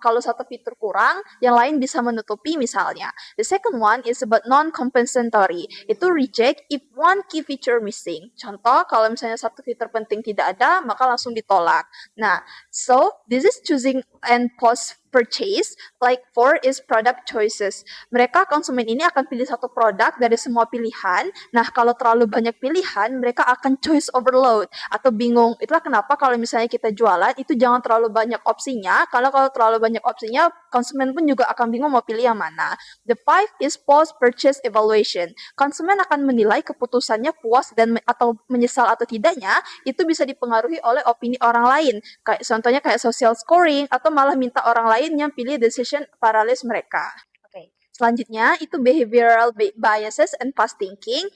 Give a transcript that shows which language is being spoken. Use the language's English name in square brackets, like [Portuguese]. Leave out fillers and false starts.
[Indonesian] Kalau satu fitur kurang, yang lain bisa menutupi misalnya. [English] The second one is about non-compensatory. [Indonesian] Itu [English] reject if one key feature missing. [Indonesian] Contoh, kalau misalnya satu fitur penting tidak ada, maka langsung ditolak. Nah, [English] so this is choosing and post purchase. Like 4 is product choices. [Indonesian] Mereka konsumen ini akan pilih satu produk dari semua pilihan. Nah, kalau terlalu banyak pilihan, mereka akan choice overload atau bingung. Itulah kenapa kalau misalnya kita jualan itu jangan terlalu banyak opsinya. Kalau terlalu banyak opsinya, konsumen pun juga akan bingung mau pilih yang mana. [English] The 5 is post purchase evaluation. [Indonesian] Konsumen akan menilai keputusannya puas dan atau menyesal atau tidaknya itu bisa dipengaruhi oleh opini orang lain. Contohnya kayak social scoring atau malah minta orang lain yang pilih decision paralysis mereka. Oke. Selanjutnya itu behavioral biases and fast thinking.